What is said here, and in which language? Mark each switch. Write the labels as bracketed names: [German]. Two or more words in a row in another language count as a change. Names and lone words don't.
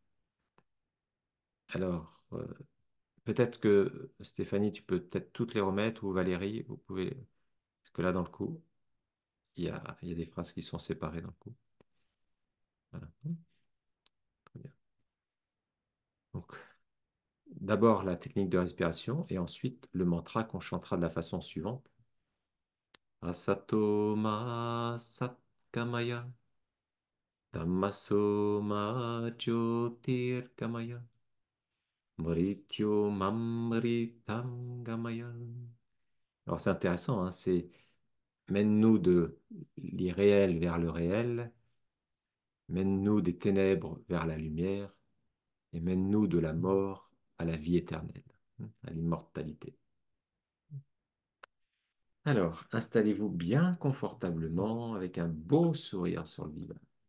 [French] Alors, peut-être que Stéphanie, tu peux peut-être toutes les remettre, ou Valérie, vous pouvez, parce que là, dans le coup, il y a des phrases qui sont séparées dans le coup. Voilà. Très bien. Donc, d'abord la technique de respiration et ensuite le mantra qu'on chantera de la façon suivante. [Sanskrit] Asato ma satkamaya, tamaso ma jyotirgamaya, mrityo mamritam gamaya. [French] Alors c'est intéressant, hein, c'est mène-nous de l'irréel vers le réel, mène-nous des ténèbres vers la lumière et mène-nous de la mort à la vie éternelle, à l'immortalité. Alors, installez-vous bien confortablement avec un beau sourire sur le visage.